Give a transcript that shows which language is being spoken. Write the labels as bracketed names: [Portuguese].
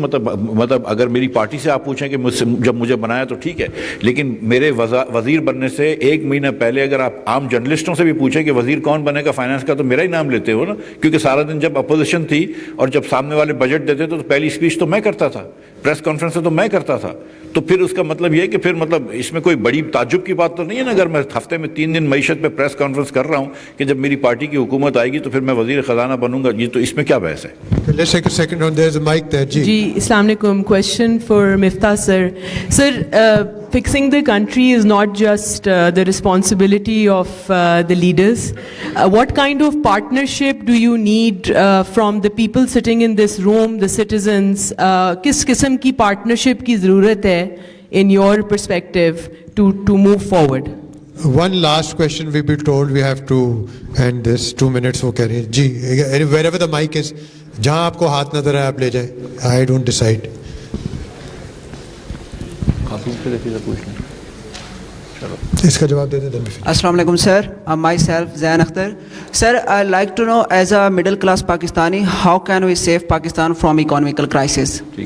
[Urdu] مطلب اگر میری پارٹی سے آپ پوچھیں کہ جب مجھے بنایا تو ٹھیک ہے, لیکن میرے وزیر بننے سے ایک مہینہ پہلے اگر آپ عام جرنلسٹوں سے بھی پوچھیں کہ وزیر کون بنے گا فائنانس کا, تو میرا ہی نام لیتے ہو نا, کیونکہ سارا دن جب اپوزیشن تھی اور جب سامنے والے بجٹ دیتے تو پہلی اسپیچ تو میں کرتا تھا, پریس کانفرنس تو میں کرتا تھا. تو پھر اس کا مطلب یہ کہ پھر مطلب اس میں کوئی بڑی تعجب کی بات تو نہیں ہے نا, اگر میں ہفتے میں 3 دن معیشت پہ پریس کانفرنس کر رہا ہوں کہ جب میری پارٹی کی حکومت آئے گی تو پھر میں وزیر خزانہ بنوں گا. یہ تو اس میں کیا بحث ہے؟ [English] Let's take a second on, there's a mic there. Ji, Assalamu alaikum. Question for Miftah sir. Sir, fixing the country is not just the responsibility of the leaders. What kind of partnership do you need from the people sitting in this room, the citizens? [Urdu] Kis qisam ki partnership ki zarurat hai [English] in your perspective to move forward? One last question, we've been told we have to end this. [Urdu] 2 minutes وہ کہہ رہے ہیں جی. [English] wherever the mic is, [Urdu] جہاں آپ کو ہاتھ نظر آئے آپ لے جائیں. [English] I don't decide. [Urdu] اس کا جواب دے دیں. [English] السلام علیکم sir, myself Zain Akhtar. Sir, I like to know as a middle class Pakistani, how can we save Pakistan from economical crisis?